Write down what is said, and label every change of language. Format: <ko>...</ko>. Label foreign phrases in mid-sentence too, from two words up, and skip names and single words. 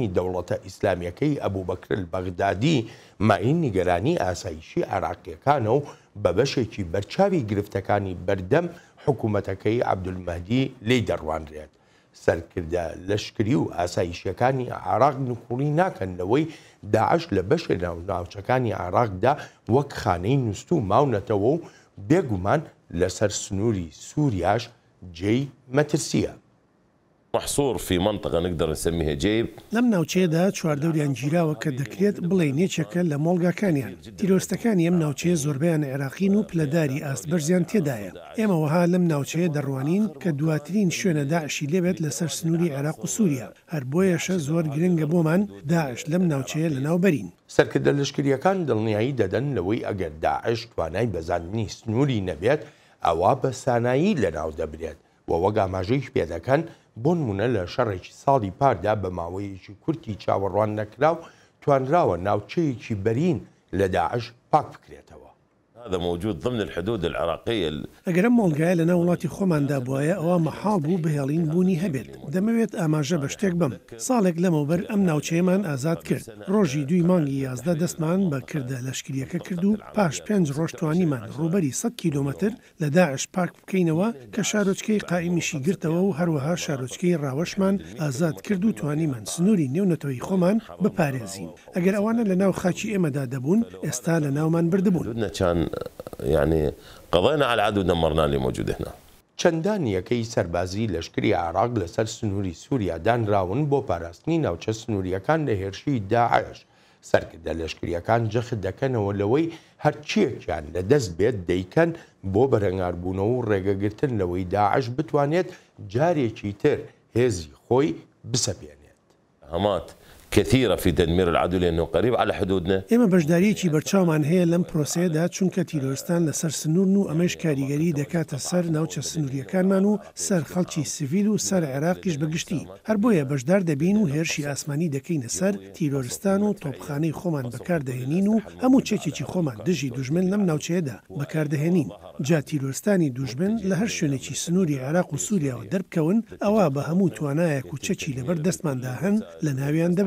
<ckb>دەوڵەتە ئیسلامیەکەی ئەبوبەکر البەغدادی ماین نیگەرانی ئاسایشی عراقیەکانە و بە بەشێکی بەرچاوی گرفتەکانی بەردەم حکوومەتەکەی عەبدولمەهدی لێی دەڕوانرێت سەرکردە لەشکری و ئاسایشیەکانی عراق نکوڵی ناکەنەوەی داعش لە بەشە ناوچەکانی عراقدا وەک خانەی نووست و ماونەتەوە و بێگومان لەسەر سنووری سووریاش جێی مەترسیە.</ckb> <ar>محصور في منطقة نقدر نسميها جيب</ar> <ckb>لەم ناوچەیەدا چواردەوریان گیراوە کە دەکرێت بڵێ نێچەکە لە مۆڵگاکانیان تیرۆستەکانی ئەم ناوچەیە زۆربیان عێراقین و پلەداری ئاستبەرزیان تێدایە ئێمە وەها لەم ناوچەیە دەڕوانین کە دواترین شوێنە داعشی لێبێت لەسەر سنووری عێراق و سووریا هەر بۆیەشە زۆر گرنگە بۆمان داعش لەم ناوچەیە لەناوبەرین. سەرکردە لەشکریەکان دڵنیایی دەدەن لەوەی ئەگەر داعش توانای بەزاننی سنووری نەبێت ئەوە بە سانایی لەناو دەبرێت و وەک ئاماژەیش پێ دەکەن بۆ نمونە لە شەڕێکی ساڵی پاردا بە ماوەیەکی کورتی چاوەڕوان نەکراو توانراوە ناوچەیەکی بەرین لە داعش پاک بکرێتەوە.</ckb> <ar>هذا موجود ضمن الحدود العراقية.</ar> <ckb>ئەگەر ئەم مۆڵگایە لە ناو وڵاتی خۆماندا بووایە ئەوە مەحاڵ بوو بەهێڵین بوونی هەبێت دەمەوێت ئاماژە بە شتێک بم ساڵێک لەمەوبەر ئەم ناوچەیەمان ئازاد کرد ڕۆژی 2 مانگی 11 دەستمان بە کردە لەشکریەکە کرد و پاش 5 ڕۆژ توانیمان ڕوبەری 100 کیلۆمەتر لە داعش پاک بکەینەوە کە شارۆچکەی قائیمیشی گرتەوە و هەروەها شارۆچکەی ڕاوەشمان ئازاد کرد و توانیمان سنووری نێونەتەوەی خۆمان بپارێزین ئەگەر ئەوانە لە ناو خاکی ئێمەدا دەبوون ئێستا لە ناومان بردبوون.</ckb> <ar>يعني قضينا على العدو ودمرنا اللي موجود هنا.</ar> <ckb>چەندان یەکەی سەربازی لەشکری عراق لەسەر سنووری سووریا دانراون بۆ پاراستنی ناوچە سنووریەکان لە هێرشی داعش سەرکردە لەشکریەکان جەخت دەکەنەوە لەوەی هەرچیەکیان لەدەست بێت دەیکەن بۆ بەرەنگاربوونەوە و ڕێگەگرتن لەوەی داعش بتوانێت جارێکی تر هێزی خۆی بسەپێنێت.</ckb> <ar>هەمات كثيرة في تدمير العدو لأنه قريب على حدودنا.</ar> <ckb>ئێمە بەشداریەکی بەرچاومان هەیە لەم پرۆسەیەدا چونکە تیرۆستان لەسەر سنوورن و ئەمەش کاریگەری دەکاتە سەر ناوچە سنووریەکانمان و سەر خەڵکی سیڤیل و سەر عێراقیش بەگشتی هەر بۆیە بەشدار دەبین و هێرشی ئاسمانی دەکەینە سەر تیرۆرستان و تۆپخانەی خۆمان بەکاردەهێنین و هەموو چێکێکی خۆمان دژی دوژمن لەم ناوچەیەدا بەکاردەهێنین جا تیرۆستانی دوژمن لە هەر شوێنێکی سنووری عێراق و سووریاوە دەربکەون ئەوە بە هەموو توانایەک و چەکی لەبەر دەستماندا هەن لە ناویان دەبین.</ckb>